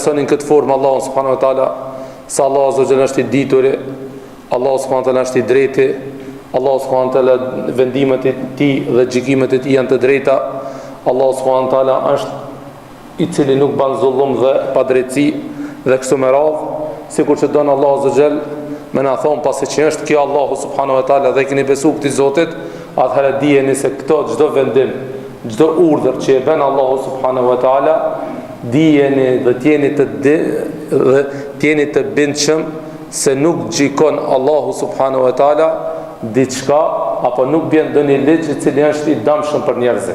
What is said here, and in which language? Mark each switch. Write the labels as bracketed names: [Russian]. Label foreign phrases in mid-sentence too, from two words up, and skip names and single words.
[Albanian] besoni në këtë formë Allahun [Arabic] سبحانه وتعالى, [Albanian] sa Allah [Arabic] عز وجل [Albanian] është i dituri, Allah [Arabic] سبحانه وتعالى [Albanian] është i drejti, Allah [Arabic] سبحانه وتعالى [Albanian] vendimet e tij dhe gjykimet e tij janë të drejta, Allah [Arabic] سبحانه وتعالى [Albanian] është i cili nuk ban zullum dhe padrejtësi dhe kështu me radhë, sikur që don Allah [Arabic] عز وجل [Albanian] me na thon pasi që është kjo Allahu [Arabic] سبحانه وتعالى [Albanian] dhe keni besuar këtij Zotit, atëherë dijeni se këto çdo vendim, çdo urdhër që e bën Allahu [Arabic] سبحانه وتعالى, [Albanian] dijeni dhe t'jeni të bindshëm se nuk gjikon Allahu [Arabic] سبحانه وتعالى [Albanian] diçka, apo nuk bën ndonjë ligj i cili është i dëmshëm për njerëzit.